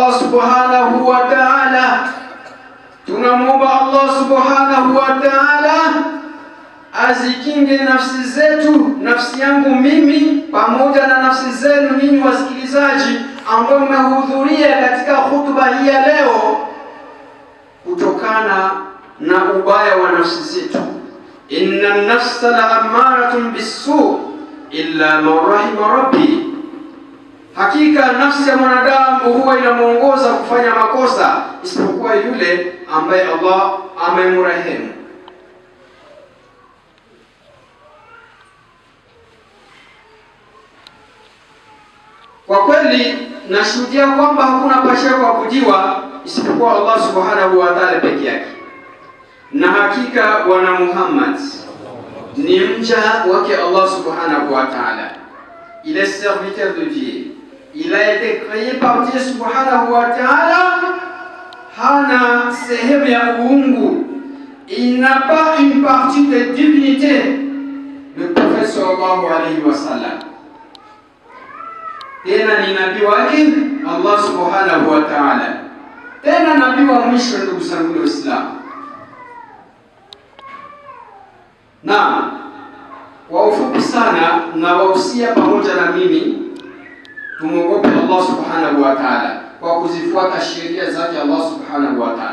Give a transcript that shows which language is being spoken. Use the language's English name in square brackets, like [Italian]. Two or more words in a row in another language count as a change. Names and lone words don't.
[Arabic] سبحانه وتعالى, [Swahili] tunamwomba Allah [Arabic] سبحانه وتعالى [Swahili] azikinge nafsi zetu, nafsi yangu mimi pamoja na nafsi zenu ninyi wasikilizaji ambao mmehudhuria katika hutuba hii ya leo, kutokana na ubaya wa nafsi zetu. [Arabic] إن النفس لأمارة بالسوء إلا من رحم ربي, [Swahili] hakika nafsi ya mwanadamu huwa inamuongoza kufanya makosa isipokuwa yule ambaye Allah amemrehemu. Kwa kweli nashuhudia kwamba hakuna pasha kuabudiwa isipokuwa Allah [Arabic] سبحانه وتعالى [Swahili] peke yake, na hakika Bwana Muhammad ni mja wake Allah [Arabic] سبحانه وتعالى. [French] Il est serviteur de Dieu. Il a été créé par Dieu [Arabic] سبحانه وتعالى. [Swahili] Hana sehemu ya uungu. [French] Il n'a pas une partie de divinité. [Swahili] Le prophète [Arabic] صلى الله عليه وسلم, [Swahili] tena ni nabii wake Allah [Arabic] سبحانه وتعالى, [Swahili] tena nabii wa mwisho. Ndugu zangu Waislamu, na kwa ufupi sana na wahusia pamoja na mimi tumwogope Allah [Arabic] سبحانه وتعالى [Swahili] kwa kuzifuata sheria zake Allah [Arabic] سبحانه وتعالى.